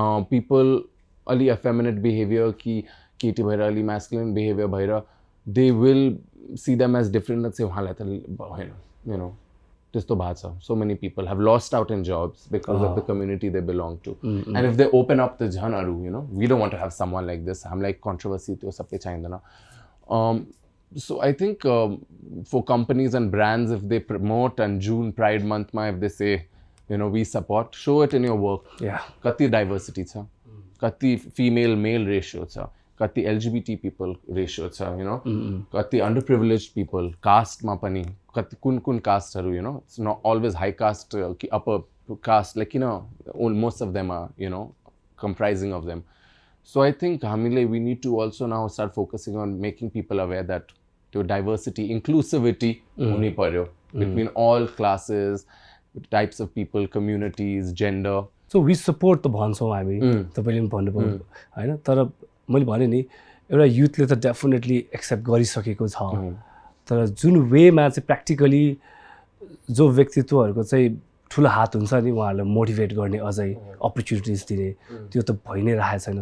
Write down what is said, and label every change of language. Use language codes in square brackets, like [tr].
[en] People अलि effeminate behavior कि केटी भएर अलि masculine behavior भएर they will see them as different and say [ne] उहाँलाई त भएन, [en] you know. [ne] त्यस्तो भएको छ. [en] So many people have lost out in jobs because of the community they belong to. And if they open up the [ne] झन् अरू, [en] you know, we don't want to have someone like this. [ne] हामीलाई controversy त्यो सबै चाहिँदैन. [en] So I think for companies and brands, if they promote and June Pride Month, if they say, you know, we support, show it in your work. Yeah. Kati diversity छ, kati female male ratio छ, [ne] कति LGBT people ratio छ, [en] you know, कति underprivileged people, caste मा पनि, कति कुन casteहरू, you know, it's not always high caste, upper caste, like, you know, most of them are, you know, comprising of them. So I think we need to also now start focusing on making people aware that to diversity, inclusivity [ne] हुनु पर्यो [en] between all classes, types of people, communities, gender. So we support [ne] त भन्छौँ हामी तपाईँले पनि भन्नुभयो होइन तर मैले भने नि एउटा युथले त डेफिनेटली एक्सेप्ट गरिसकेको छ तर जुन वेमा चाहिँ प्र्याक्टिकली जो व्यक्तित्वहरूको चाहिँ ठुलो हात हुन्छ नि उहाँहरूलाई मोटिभेट गर्ने अझै अपर्च्युनिटिज दिने त्यो त भइ नै राखेको छैन.